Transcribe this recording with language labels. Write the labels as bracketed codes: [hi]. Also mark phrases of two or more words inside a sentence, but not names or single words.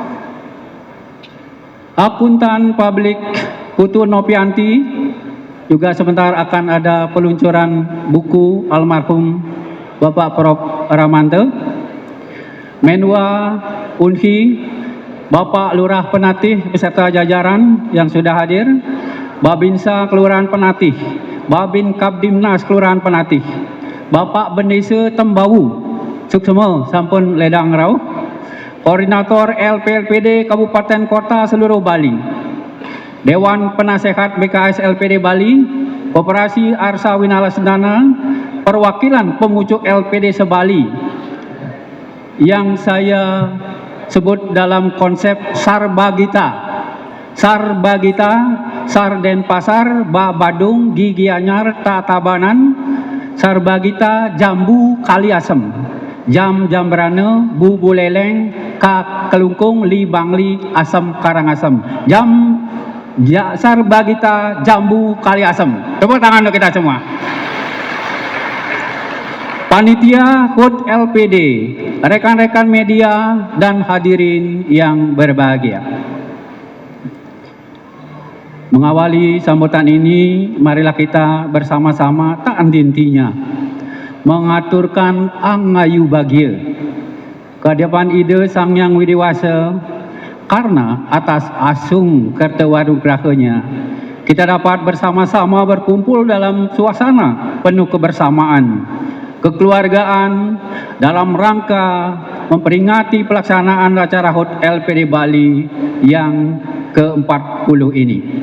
[id] Akuntan Publik Putu Nopianti, juga sebentar akan ada peluncuran buku almarhum Bapak Prof. Ramanto. Menwa Unhi, Bapak Lurah Penatih beserta jajaran yang sudah hadir, Babinsa Kelurahan Penatih, Babin Kabdimnas Kelurahan Penatih, Bapak Bendesa Tembawu, [ban] Suksema sampun ledang rau, [id] Koordinator LPLPD Kabupaten Kota seluruh Bali, Dewan Penasehat BKS LPD Bali, Koperasi Arsa Winala Sendana, perwakilan pemucuk LPD Sebali yang saya sebut dalam konsep Sarbagita, Sarden Pasar, Badung, Gigi Anyar, Tatabanan, Sarbagita, Jambu, Kaliasem, Jambrane, Bubu Leleng, Kelungkung, Li Bangli, Asam Karangasem, Sarbagita, Jambu, Kaliasem. Tepuk tangan untuk kita semua. Panitia HUT LPD, rekan-rekan media dan hadirin yang berbahagia. Mengawali sambutan ini, marilah kita bersama-sama tak henti-hentinya mengaturkan angayu bahagia kehadapan ide Sang Hyang Widiwasa, karena atas asung kertawadugrahanya kita dapat bersama-sama berkumpul dalam suasana penuh kebersamaan, kekeluargaan dalam rangka memperingati pelaksanaan acara HUT LPD Bali yang ke-40 ini.